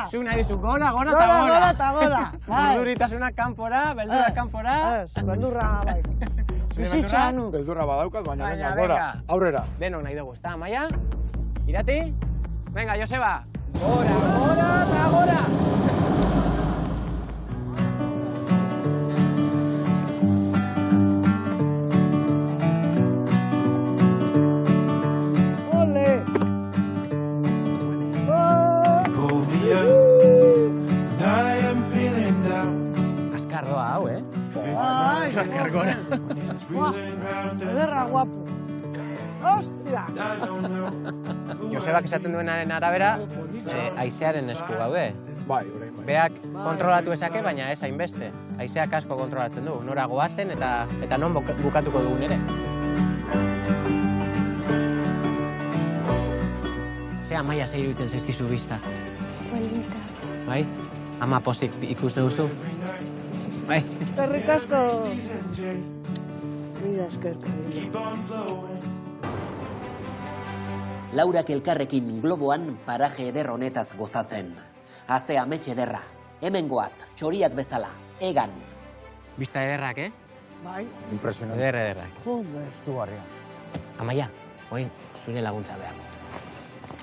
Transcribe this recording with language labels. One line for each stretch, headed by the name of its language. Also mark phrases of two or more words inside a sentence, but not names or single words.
Basque: zuk nahi dizu gora, gora Gora, eta gora. gora eta gora. Bai. Urduritasunak kanpora, beldurak kanpora. Ez, beldurra bai. Zure Bizitza beldurra? nu. Beldurra badaukat, baina Baina, venga, gora, venga. aurrera. Denok nahi dugu, ezta, Amaia? Irati? Venga, Joseba! Gora, gora eta gora! Ole!
English: Pull me up, and I am feeling down.
Basque: Azkar doa hau, eh? Bai, Oso azkar gora.
English: It's wheeling round and
Basque: ederra guapo. Ostia!
English: I don't know.
Basque: Josebak esaten duenaren arabera, haizearen esku gaude. Bai, orain bai. Beak kontrolatu ezake, baina ez hainbeste. Haizeak asko kontrolatzen du, nora goazen eta non bukatuko dugun ere. Ze Amaia ze iruditzen zaizkizu bista. Polita. Bai? Ama pozik ikuste duzu? Bai? Eskerrik asko. Mila esker.
English: Keep on flowing.
Basque: Laurak elkarrekin globoan paraje eder honetaz gozatzen. Haze amets ederra, hemen goaz, txoriak bezala, egan. Bista ederrak, Bai, Impresionante. Ederrak. joder. Zugarria. Amaia, oin, zure laguntza behar dut.